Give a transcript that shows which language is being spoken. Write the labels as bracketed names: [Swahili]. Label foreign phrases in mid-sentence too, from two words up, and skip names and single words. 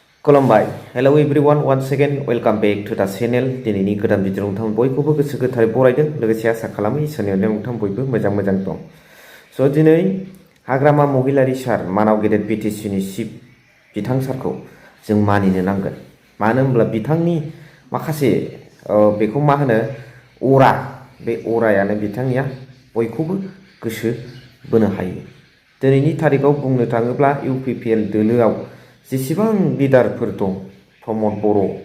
[Bodo] खुलुमबाय [English] hello everyone once again welcome back to the channel [Bodo] दिनैनि गोदान भिडिअ नोंथां बयखौबो गोसो गोथारै बरायदों लोगोसे आसा खालामो इसोरनि अननायाव नोंथां बयबो मोजां दं स' दिनै हाग्रामा महिलारि सार मानाव गेदेर बिटिसि नि चिफ बिथां सारखौ जों मानिनो नांगोन मानो होनब्ला बिथांनि माखासे बेखौ मा होनो अरा बे अरायानो बिथांनिया बयखौबो गोसो बोनो हायो दिनैनि तारिखाव बुंनो थाङोब्ला इउपिपिएल दोलोआव जेसेबां लिडारफोर दं प्रमद बर'